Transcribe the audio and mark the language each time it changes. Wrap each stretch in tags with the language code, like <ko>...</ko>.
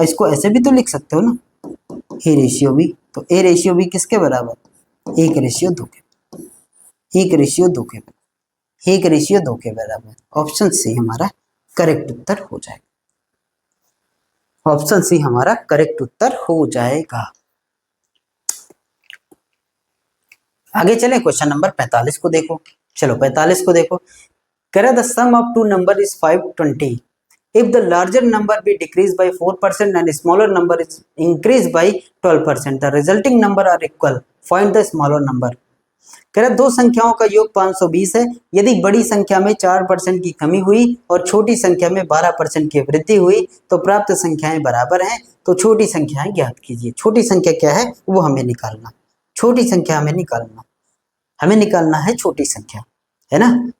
<hi>इसको ऐसे भी तो लिख सकते हो ना, a/b, तो a/b किसके बराबर, 1/2 के, 1/2 के बराबर, 1/2 के बराबर। ऑप्शन सी हमारा करेक्ट उत्तर हो जाएगा, ऑप्शन सी हमारा करेक्ट उत्तर हो जाएगा। आगे चले, क्वेश्चन नंबर 45 को देखो। चलो 45 को देखो, कह</hi> <en>The sum of two number is 520, if the larger number be decreased by 4% and smaller number is increased by 12%, the resulting number are equal, find the smaller number।</en> <hi>कह रहा दो संख्याओं का योग 520 है, यदि बड़ी संख्या में 4% की कमी हुई और छोटी संख्या में 12% की वृद्धि हुई तो प्राप्त संख्याएं बराबर हैं, तो छोटी संख्याएं ज्ञात कीजिए। छोटी संख्या क्या है वो हमें निकालना, छोटी संख्या हमें निकालना है छोटी संख्या, है ना।</hi>